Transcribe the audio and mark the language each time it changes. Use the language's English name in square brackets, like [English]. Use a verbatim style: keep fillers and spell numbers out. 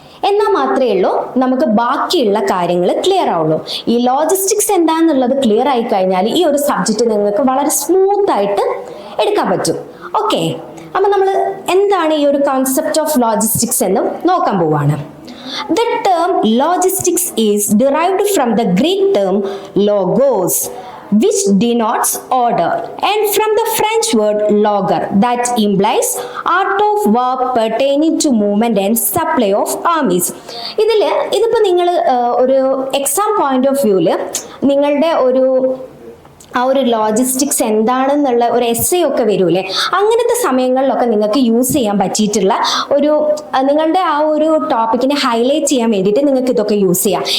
[Malayalam] എന്നാൽ മാത്രമേ ഉള്ളൂ നമുക്ക് ബാക്കിയുള്ള കാര്യങ്ങൾ ക്ലിയർ ആവുള്ളൂ. ഈ ലോജിസ്റ്റിക്സ് എന്താണെന്നുള്ളത് ക്ലിയർ ആയി കഴിഞ്ഞാൽ ഈ ഒരു സബ്ജക്റ്റ് നിങ്ങൾക്ക് വളരെ സ്മൂത്തായിട്ട് എടുക്കാൻ പറ്റും. ഓക്കെ, അപ്പം നമ്മൾ എന്താണ് ഈ ഒരു കോൺസെപ്റ്റ് ഓഫ് ലോജിസ്റ്റിക്സ് എന്ന് നോക്കാൻ പോവാണ്. [English] The term logistics is derived from the Greek term logos, which denotes order, and from the French word logger, that implies art of war pertaining to movement and supply of armies. [Malayalam] ഇതിൽ ഇതിപ്പോൾ നിങ്ങൾ ഒരു exam point of വ്യൂവിൽ നിങ്ങളുടെ ഒരു ആ ഒരു logistics എന്താണെന്നുള്ള ഒരു എസ്സേ ഒക്കെ വരൂലേ, അങ്ങനത്തെ സമയങ്ങളിലൊക്കെ നിങ്ങൾക്ക് യൂസ് ചെയ്യാൻ പറ്റിയിട്ടുള്ള ഒരു നിങ്ങളുടെ ആ ഒരു ടോപ്പിക്കിനെ ഹൈലൈറ്റ് ചെയ്യാൻ വേണ്ടിയിട്ട് നിങ്ങൾക്ക് ഇതൊക്കെ യൂസ് ചെയ്യാം.